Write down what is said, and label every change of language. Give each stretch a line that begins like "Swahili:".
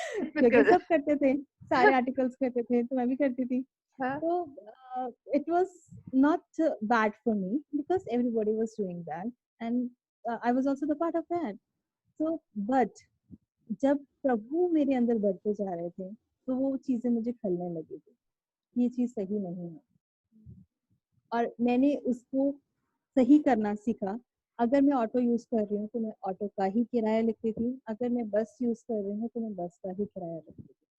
Hindi: क्योंकि सब करते थे, सारे आर्टिकल्स करते थे, तो मैं भी करती थी। हाँ।
English: तो it was not bad for me because everybody was doing that, and I was also the part of that. So but
Hindi: जब प्रभु मेरे अंदर बढ़ते जा रहे थे तो वो चीजें मुझे खलने लगी थी, ये चीज सही नहीं है, और मैंने उसको सही करना सीखा। अगर मैं ऑटो यूज कर रही हूँ तो मैं ऑटो का ही किराया लिखती थी, अगर मैं बस यूज कर रही हूँ तो मैं बस का ही किराया लिखती थी।